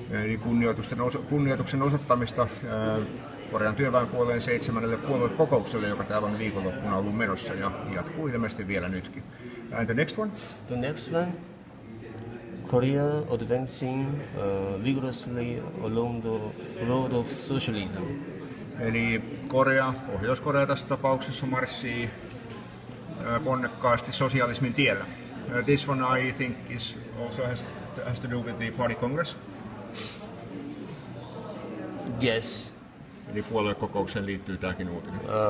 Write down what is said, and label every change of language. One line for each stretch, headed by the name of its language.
Finnish: Eli kunnioituksen osoittamista Korean työväenpuolueen 7. puoluekokoukselle, joka tämän viikonloppuna on ollut menossa ja jatkuu ilmeisesti vielä nytkin.
English: And the next one? The next one, Korea advancing vigorously along the road of socialism.
Finnish: Eli Pohjois-Korea tässä tapauksessa marssii ponnekkaasti sosialismin tiellä.
English: This one I think is also has to do with the party congress. Yes.
Finnish: Eli puoluekokoukseen liittyy tämäkin uutinen.